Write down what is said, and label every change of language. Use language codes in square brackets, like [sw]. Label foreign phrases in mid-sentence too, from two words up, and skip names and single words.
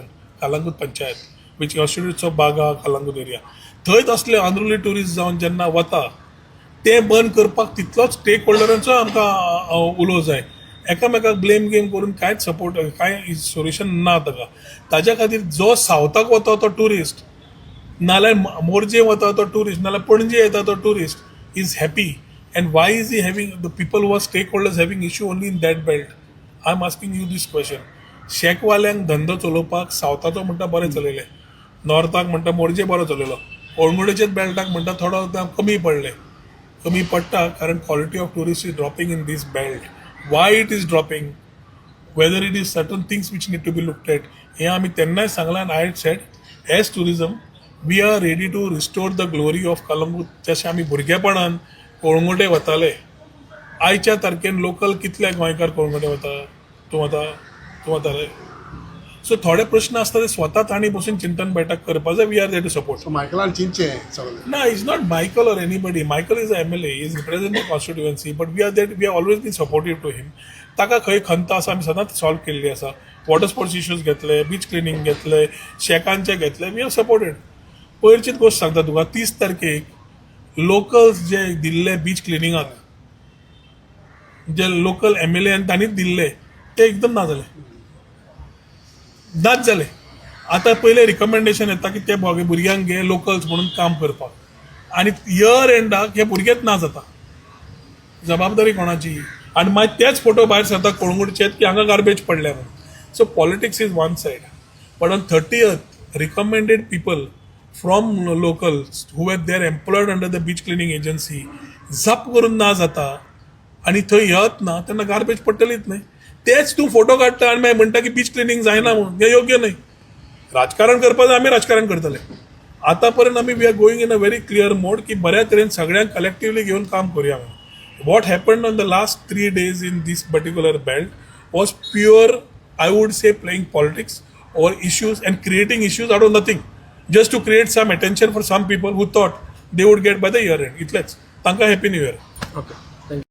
[kok] कलंगूट पंचायत [en] which constitutes of Baga Calangute area, [kok] थंय तसले [en] unruly tourist [kok] जावन जेन्ना वता ते बंद करपाक तितलोच स्टेक होल्डरांचो आमकां उलो जाय. एकामेकाक [en] blame game [kok] करून कांयच सपोर्ट कांय सोल्युशन ना ताका. ताज्या खातीर जो सावथाक वता तो टुरिस्ट, [en] नाल्यार मोरजे वता तो टुरिस्ट, नाल्यार पणजे येता तो टुरिस्ट is happy, and why is he having the people who are stakeholders having issue only in that belt? I'm asking you this question. [kok] शेकवाल्यांक धंदो चलोवपाक सावथाचो म्हणटा बरें चलयलें, नॉर्थाक म्हणटा मोरजे बरो चलयलो, कोळंगुटेचेच बेल्टाक म्हणटा थोडो कमी पडले. कमी पडटा [en] कारण quality of tourist is dropping in this belt. why it is dropping whether it is certain things which need to be looked at. [kok] हें आमी तेन्नाय सांगलां आनी [en] I had said as tourism we are ready to restore the glory of Calangute. [kok] जशें आमी भुरगेपणान कोळंगुटे वताले, आयच्या तारखेन लोकल कितले गोंयकार कोळंगुटे वता, तूं वता रे. सो थोडे प्रश्न आसता ते स्वता तांणी बसून चिंतन बैठक करपा जाय. [en] we are there to support. [kok] सो मायकलान चिंतचें सगळें. [en] No, he's not Michael or anybody. Michael is a MLA. He is representing constituency, but we are there. We have always been supportive to him. [kok] ताका खंय खंत आसा आमी सदांच सॉल्व केल्ली आसा. [en] water sports issues [kok] घेतले, [en] beach cleaning [kok] घेतले, शेकांचे घेतले. [en] we have supported. [kok] पयरचीच गोश्ट सांगता तुका, 30 तारखेक लोकल्स जे दिल्ले [en] beach cleaning, [kok] जे लोकल MLA तांणीच दिल्ले, ते एकदम ना जाले. आतां पयलें रिकमेंडेशन येता की ते भुरग्यांक घे लोकल्स म्हणून काम करपाक, आनी [en] year end [kok] हे भुरगेच ना जाता. जबाबदारी कोणाची? आनी मागीर तेच फोटो भायर सरता कोळंगुटचे की हांगा गार्बेज पडल्या म्हणून. [en] so politics is one side, but on 30th recommended people from locals who are there employed under the beach cleaning agency [kok] झप करून ना जाता आनी थंय येत ना तेन्ना गार्बेज पडटलीच न्हय. तेच तूं फोटो काडटा आनी मागीर म्हणटा की [en] beach cleaning [kok] जायना म्हणून. हें योग्य न्हय. राजकारण करपा जाय आमी राजकारण करतले. आतां पर्यंत आमी [en] we are going in a very clear mode [kok] की बऱ्या तरेन सगळ्यांक कलेक्टिवली घेवन काम करुया म्हणून. [en] what happened on the last 3 days in this particular belt was pure, I would say playing politics over issues and creating issues out of nothing, just to create some attention for some people who thought they would get by the year end. [kok] Itleच. तांकां [en] happy new year. [kok] ओके.